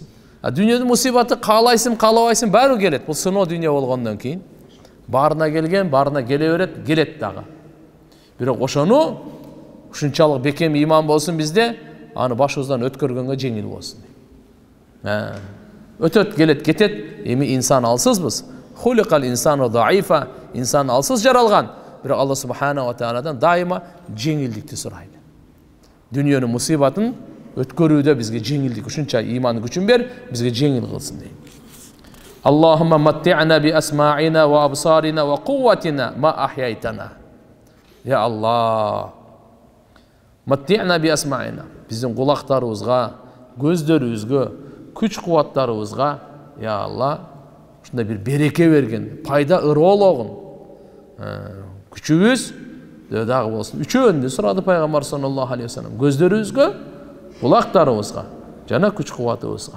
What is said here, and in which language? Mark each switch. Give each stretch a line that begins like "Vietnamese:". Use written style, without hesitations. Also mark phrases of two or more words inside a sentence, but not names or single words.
Kyrgyz: Дүниөнүн мусибаты каалайсың, каалабайсың баары келет. Бул сыноо дүние болгондон кийин баарына келген, баарына келе берет, келет дагы. Бирок ошону ушунчалык бекем ыйман болсун бизде, аны башыбыздан өткөргөнгө жеңил болсун. Өтөт, келет, кетет. Эми инсан алсызбыз.
Arabic: خلق الإنسان ضعيفا.
Kyrgyz: İnsan alsız жаралган. Бирок
Arabic: الله سبحانه وتعالى
Kyrgyz: дайыма жеңилдикти сурайлы. Дүниөнүн мусибатын өткөрүүдө бизге жеңилдик, ушунча ыймандын күчүн бер, бизге жеңил кылсын дейт.
Arabic: اللهم متعنا بأسماعنا وأبصارنا وقوتنا ما أحييتنا. يا الله. متعنا بأسماعنا.
Kyrgyz: Биздин кулактарыбызга, көздөрүбүзгө, күч кубаттарыбызга, я Аллах, ушундай бир береке берген, пайда ырологун. Күчүбүз дагы болсун. Үчөөнү сурады пайгамбар
Arabic: صلى الله عليه وسلم.
Kyrgyz: Көздөрүбүзгө, кулактарыбызга, жана күч кубатыбызга.